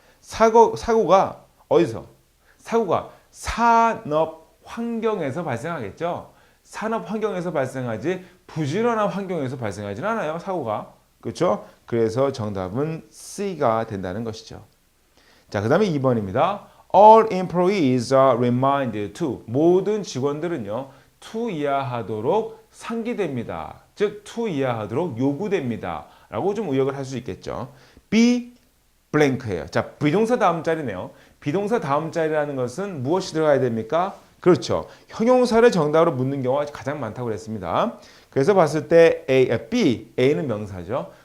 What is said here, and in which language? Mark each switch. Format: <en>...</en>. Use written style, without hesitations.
<ko>사고가 어디서? 사고가 산업 환경에서 발생하겠죠. 산업 환경에서 발생하지 부지런한 환경에서 발생하지는 않아요. 사고가. 그렇죠? 그래서 정답은 C가 된다는 것이죠. 자, 그 다음에 2번입니다.</ko> <en>All employees are reminded to.</en> <ko>모든 직원들은요. to 이하하도록 상기됩니다. 즉 to 이하하도록 요구됩니다. 라고 좀 의역을 할 수 있겠죠.</ko> <en>be blank</en> <ko>예요. 자, 비동사 다음 자리네요. 비동사 다음 자리라는 것은 무엇이 들어가야 됩니까? 그렇죠. 형용사를 정답으로 묻는 경우가 가장 많다고 그랬습니다. 그래서 봤을 때 A는 명사죠.</ko>